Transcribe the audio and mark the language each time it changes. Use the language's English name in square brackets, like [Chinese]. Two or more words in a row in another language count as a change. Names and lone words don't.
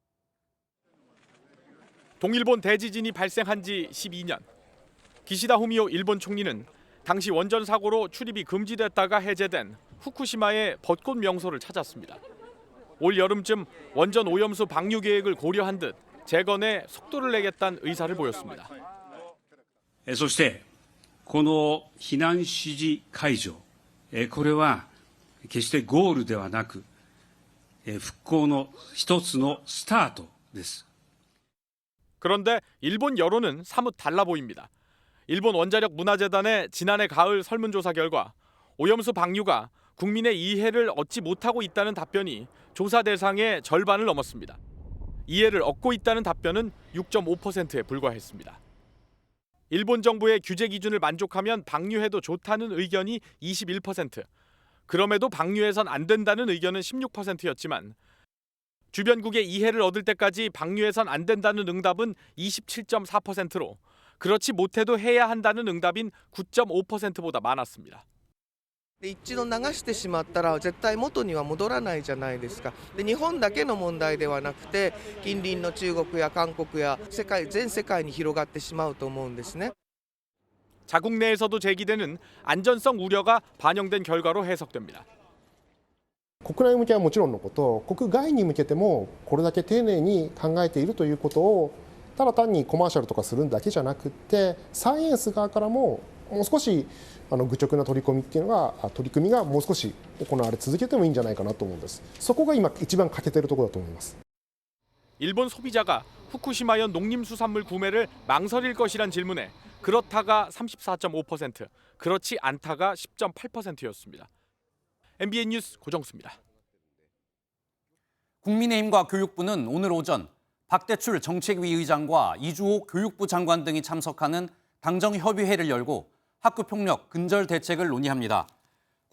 [Korean] 동일본 대지진이 발생한 지 12년. 기시다 후미오 일본 총리는 당시 원전 사고로 출입이 금지됐다가 해제된 후쿠시마의 벚꽃 명소를 찾았습니다. 올 여름쯤 원전 오염수 방류 계획을 고려한 듯 재건에 속도를 내겠다는 의사를 보였습니다. [Japanese] そしてこの避難指示解除、これは決してゴールではなく復興の一つのスタートです. [Korean] 그런데 일본 여론은 사뭇 달라 보입니다. 일본 원자력 문화재단의 지난해 가을 설문조사 결과 오염수 방류가 국민의 이해를 얻지 못하고 있다는 답변이 조사 대상의 절반을 넘었습니다. 이해를 얻고 있다는 답변은 6.5%에 불과했습니다. 일본 정부의 규제 기준을 만족하면 방류해도 좋다는 의견이 21%, 그럼에도 방류해선 안 된다는 의견은 16%였지만 주변국의 이해를 얻을 때까지 방류해선 안 된다는 응답은 27.4%로 그렇지 못해도 해야 한다는 응답인 9.5%보다 많았습니다. [Japanese] 一度流してしまったら絶対元には戻らないじゃないですか。で、日本だけの問題ではなくて近隣の中国や韓国や全世界に広がってしまうと思うんですね。 [Korean] 자국 내에서도 제기되는 안전성 우려가 반영된 결과로 해석됩니다. [Japanese] 国内向けはもちろんのこと、国外に向けてもこれだけ丁寧に考えているということをただ単にコマーシャルとかするだけじゃなくて、サイエンス側からももう少し愚直な取り組みがもう少し行われ続けてもいいんじゃないかなと思うんです。そこが今一番欠けているところだと思います。 [Korean] 일본 소비자가 후쿠시마현 농림수산물 구매를 망설일 것이란 질문에 그렇다가 34.5%, 그렇지 않다가 10.8%였습니다. MBN 뉴스 고정수입니다. 국민의힘과 교육부는 오늘 오전 박대출 정책위 의장과 이주호 교육부 장관 등이 참석하는 당정협의회를 열고 학교폭력 근절 대책을 논의합니다.